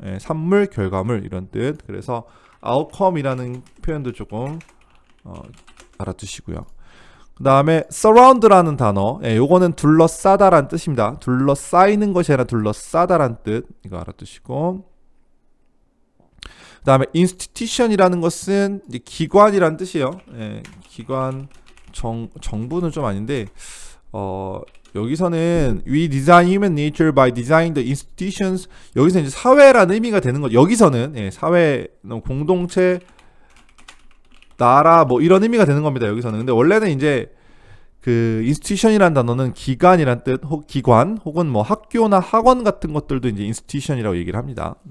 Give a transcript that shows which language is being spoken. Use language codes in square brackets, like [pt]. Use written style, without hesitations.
[ko] 예, 산물, 결과물 이런 뜻. 그래서 outcome이라는 표현도 조금 알아두시고요. 그 다음에 surround라는 단어, 요거는 둘러싸다란 뜻입니다. 둘러싸이는 것이 아니라 둘러싸다란 뜻, 이거 알아두시고. 그 다음에 institution이라는 것은 이제 기관이란 뜻이에요. 기관, 정부는 좀 아닌데, 여기서는 [en] we design human nature by designing the institutions. [ko] 여기서 이제 사회라는 의미가 되는 거죠. 여기서는 사회, 공동체, 나라 뭐 이런 의미가 되는 겁니다. 여기서는. 근데 원래는 이제 그 institution이라는 단어는 기관이란 뜻, 기관 혹은 뭐 학교나 학원 같은 것들도 이제 institution이라고 얘기를 합니다.